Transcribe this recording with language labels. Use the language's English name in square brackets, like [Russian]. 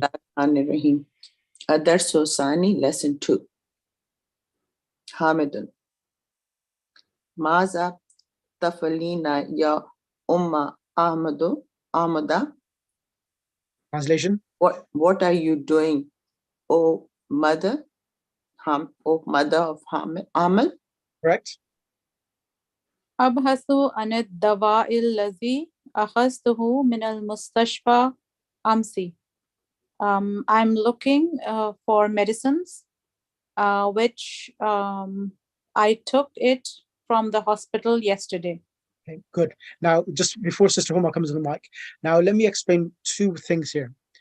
[Arabic] Bismillahirrahmanirrahim. Ad-Darsu Thani, [English] lesson 2. [Arabic] Hamidun. Maza tafalina ya umma Ahmada. [English] Translation. What are you doing, O mother? O mother of Amal? Correct. [Arabic] أبحث عن الدواء الذي أخذته من المستشفى أمس. [English] I'm looking for medicines which I took it from the hospital yesterday. Okay, good. Now, just before Sister Huma comes on the mic, now let me explain 2 things here.